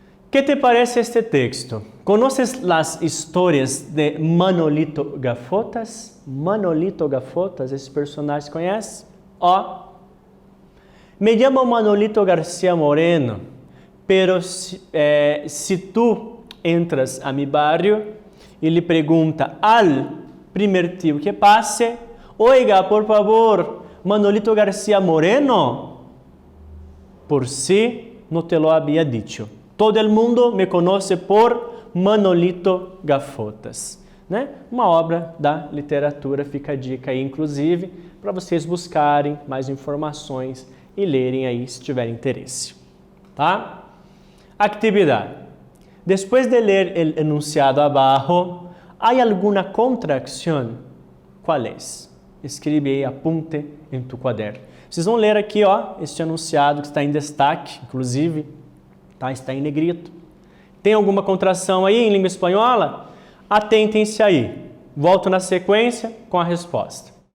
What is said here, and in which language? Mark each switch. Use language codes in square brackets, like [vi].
[es] ¿Qué te parece este texto? ¿Conoces las historias de Manolito Gafotas? [pt] Manolito Gafotas, esse personagem conhece? [es] Me llamo Manolito García Moreno, pero si tú entras a mi barrio y le pregunta al primer tío que pase, oiga, por favor, Manolito García Moreno, por si no te lo había dicho. Todo el mundo me conoce por Manolito Gafotas. [pt] Uma obra da literatura, fica a dica aí, inclusive, para vocês buscarem mais informações e lerem aí, se tiverem interesse. Tá? Actividade. [es] Después de ler el enunciado abajo, ¿hay alguna contracción? ¿Cuál es? [pt] Escreve aí, [es] apunte em tu caderno. [pt] Vocês vão ler aqui, este enunciado que está em destaque, inclusive, está em negrito. Tem alguma contração aí em língua espanhola? Atentem-se aí. Volto na sequência com a resposta.